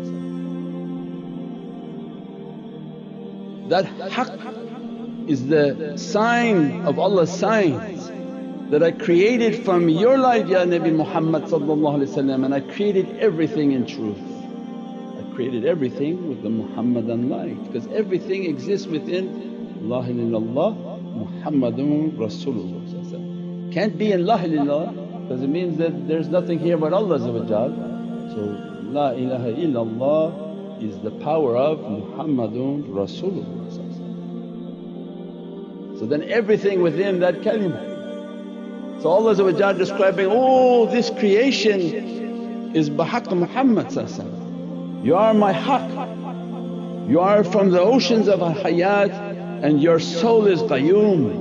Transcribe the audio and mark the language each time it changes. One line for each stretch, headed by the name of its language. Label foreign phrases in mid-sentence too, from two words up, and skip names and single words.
English: That haqq is the sign of Allah's signs, that I created from your light
Arabic: ya Nabi Muhammad,
English: and I created everything in truth. I created everything with the Muhammadan light, because everything exists within
Arabic: لا إله إلا الله محمد رسول الله.
English: Can't be in
Arabic: لا إله إلا الله
English: because it means that there's nothing here but Allah. So
Arabic: لا إله إلا الله
English: is the power of
Arabic: محمد رسول الله.
English: So then everything within that kalimah. So Allah describing, oh this creation is
Arabic: بحق محمد.
English: You are my haqq, you are from the oceans of hayat and your soul is qayyum.